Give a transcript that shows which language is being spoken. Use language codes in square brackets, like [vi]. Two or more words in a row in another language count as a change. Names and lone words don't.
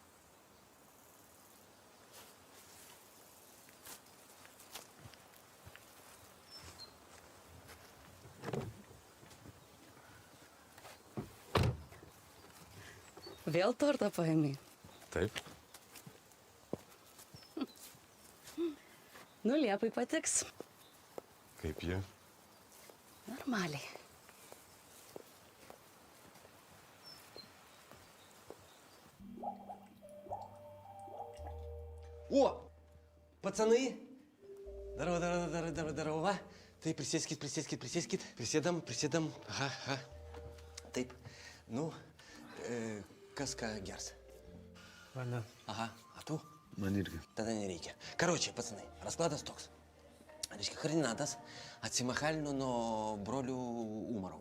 [lt] Vėl tortą paėmė. Taip? Nu, Liepai patiks. Kaip ji? Normaliai. [ru] О, пацаны! Здорово, [lt] va. Tai prisėskit. Prisėdam. Aha. Taip. Nu, kas ką gers? Mane. Aha, a tu? Man irgi. Tada nereikia. Karočiui, pacanai, raskladas toks. Reiškia, Kardinatas atsimachalino nuo brolių Umarovų.